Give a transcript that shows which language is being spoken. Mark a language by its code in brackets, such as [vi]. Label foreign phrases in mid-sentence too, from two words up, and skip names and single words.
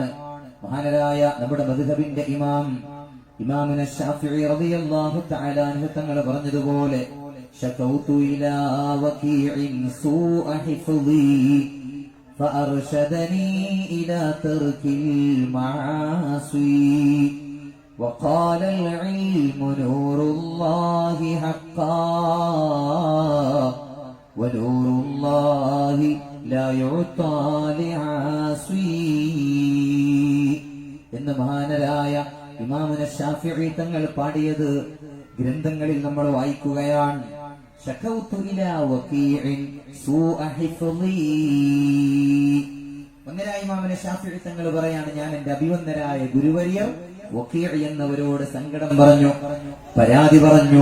[ml] മഹാനരായ നമ്മുടെ മദ്ഹബിന്റെ ഇമാമുന ശാഫിഈ [ar] رضي الله تعالى عنه [ml] തങ്ങൾ പറഞ്ഞതുപോലെ [ar] شكوت إلى وكيع سوء حفظي فأرشدني إلى ترك المعاصي وقال العلم نور الله حقا ونور الله لا يعطى لعاصي. [ml] എന്ന് മഹാനരായ ഇമാമുന ശാഫിഈ തങ്ങൾ പാടിയത് ഗ്രന്ഥങ്ങളിൽ നമ്മൾ വായിക്കുകയാണ്. [ar] شكوت إلى وكيع سوء حفظي. [ml] മഹാനരായ ഇമാമുന ശാഫിഈ തങ്ങൾ പറയാണ്, ഞാൻ എന്റെ അഭിവന്ദനായ ഗുരുവര്യർ വകീഅ് എന്നവരോട് സങ്കടം പറഞ്ഞു, പരാതി പറഞ്ഞു.